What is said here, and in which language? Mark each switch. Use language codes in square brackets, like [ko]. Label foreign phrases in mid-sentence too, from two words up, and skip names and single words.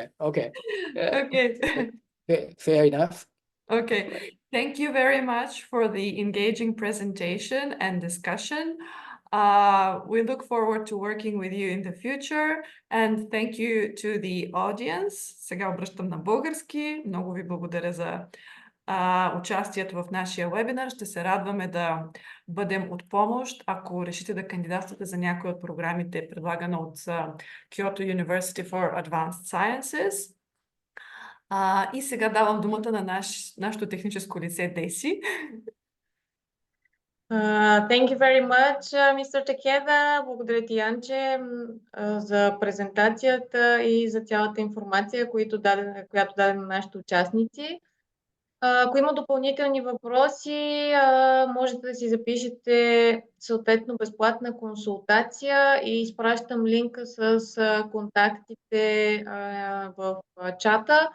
[en] Okay. Fair enough. Okay. Thank you very much for the engaging presentation and discussion. We look forward to working with you in the future, and thank you to the audience. [bg] Сега обръщам на български. Много ви благодаря за участието в нашия вебинар. Ще се радваме да бъдем от помощ, ако решите да кандидатствате за някои от програмите, предлагана от Kyoto University for Advanced Sciences. И сега давам думата на нашето техническо лице Деси. [en] Thank you very much, Mr. Takeda. [bg] Благодаря ти, Янче, за презентацията и за цялата информация, която даде на нашите участници. Ако има допълнителни въпроси, можете да си запишете съответно безплатна консултация и изпращам линка с контактите в чата.